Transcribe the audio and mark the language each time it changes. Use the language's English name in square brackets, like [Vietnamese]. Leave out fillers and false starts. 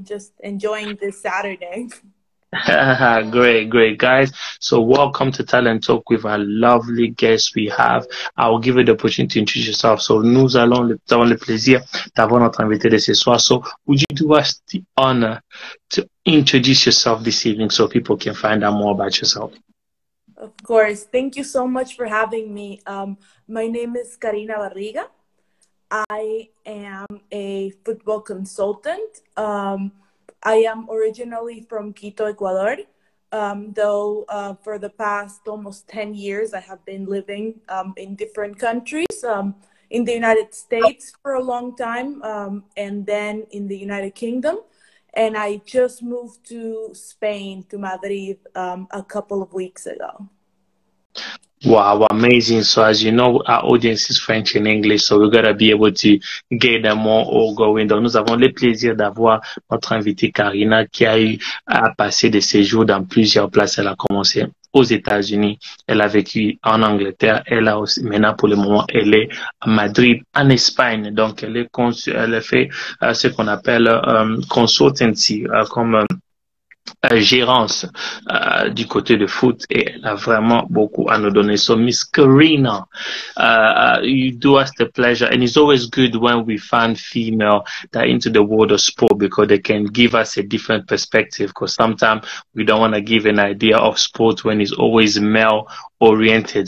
[English] Just enjoying this Saturday. Great, great, guys. So, welcome to Talent Talk with our lovely guest we have. I will give you the opportunity to introduce yourself. [French] So, avons le plaisir d'avoir notre invité de ce soir. [English] So, would you do us the honor to introduce yourself this evening so people can find out more about yourself? Of course. Thank you so much for having me. My name is Carina Rodriguez. I am a football consultant. I am originally from Quito, Ecuador, though for the past almost 10 years, I have been living in different countries, in the United States for a long time, and then in the United Kingdom. And I just moved to Spain, to Madrid, a couple of weeks ago. Wow, amazing. So as you know, our audience is French and English, so we're gonna be able to get them all going. [French] Donc, nous avons le plaisir d'avoir notre invitée Carina qui a eu à passer des séjours dans plusieurs places. Elle a commencé aux États-Unis, elle a vécu en Angleterre, elle a aussi, maintenant pour le moment, elle est à Madrid, en Espagne. Donc, elle a fait ce qu'on appelle consultancy, comme gérance du côté de foot et elle a vraiment beaucoup à nous donner. [English] So Miss Carina, you do us the pleasure, and it's always good when we find female that are into the world of sport because they can give us a different perspective, because sometimes we don't want to give an idea of sport when it's always male oriented.